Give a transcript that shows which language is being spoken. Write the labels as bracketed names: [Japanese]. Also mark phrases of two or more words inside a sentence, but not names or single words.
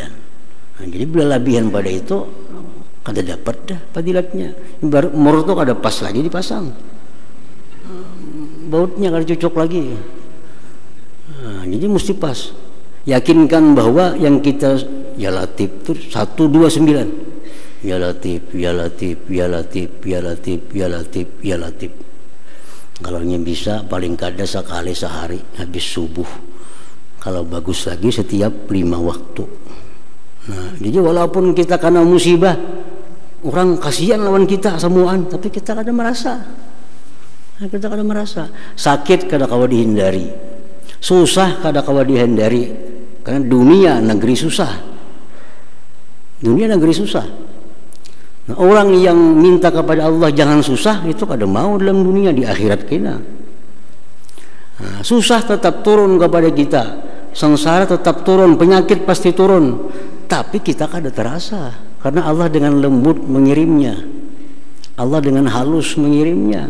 [Banjar] Nah, jadi bila lebihan pada itu kada dapat dah fadilatnya. Baru umur tu kada pas lagi dipasang, bautnya kada cocok lagi. Nah, jadi mesti pas. Yakinkan bahwa yang kita [Arabic] يا لطيف [Banjar] itu 129. [Arabic] يا لطيف، يا لطيف، يا لطيف، يا لطيف، يا لطيف، يا لطيف. [Banjar] Kalau bisa paling kada sekali sehari habis subuh. Kalau bagus lagi setiap 5 waktu. Nah, jadi walaupun kita kena musibah, orang kasihan lawan kita semuaan, tapi kita kada merasa. Nah, kita kada merasa. Sakit kada kawa dihindari, susah kada kawa dihindari, karena dunia negeri susah. Dunia negeri susah. Nah, orang yang minta kepada Allah jangan susah, itu kada mau dalam dunia, di akhirat kena. Nah, susah tetap turun kepada kita, sengsara tetap turun, penyakit pasti turun, tapi kita kada terasa karena Allah dengan lembut mengirimnya, Allah dengan halus mengirimnya.